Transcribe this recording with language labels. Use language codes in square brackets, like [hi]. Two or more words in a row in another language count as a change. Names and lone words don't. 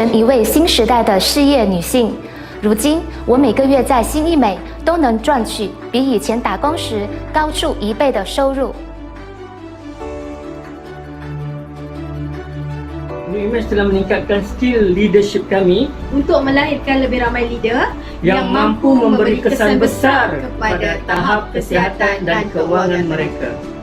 [zh] 成一位新时代的事业女性。如今，我每个月在新医美都能赚取比以前打工时高出1倍的收入。 [ms] Imas telah meningkatkan [en] skill leadership [ms] kami untuk melahirkan lebih ramai leader yang mampu memberi kesan besar kepada tahap kesihatan dan keuangan mereka.